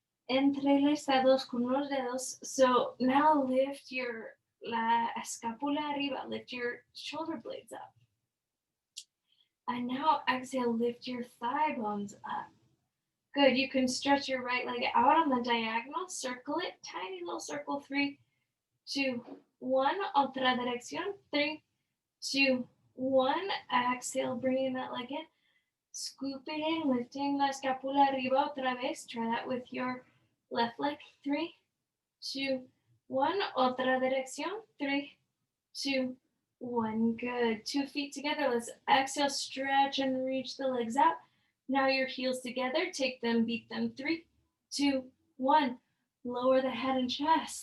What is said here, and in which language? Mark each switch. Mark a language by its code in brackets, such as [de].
[es] Entrelazados con los dedos. [en] So now lift your [es] la escápula arriba. [en] Lift your shoulder blades up. And now exhale, lift your thigh bones up. Good. You can stretch your right leg out on the diagonal. Circle it. Tiny little circle. [es] 3, 2, 1. Otra dirección. 3, 2, 1. [en] Exhale, bringing that leg in. Scoop it in, lifting [es] la escápula arriba otra vez. [en] Try that with your left leg. [es] 3, 2, 1. Otra dirección. [en] 3, 2, 1. Good. 2 feet together. Let's exhale, stretch and reach the legs out. Now your heels together. Take them, beat them. 3, 2, 1. Lower the head and chest.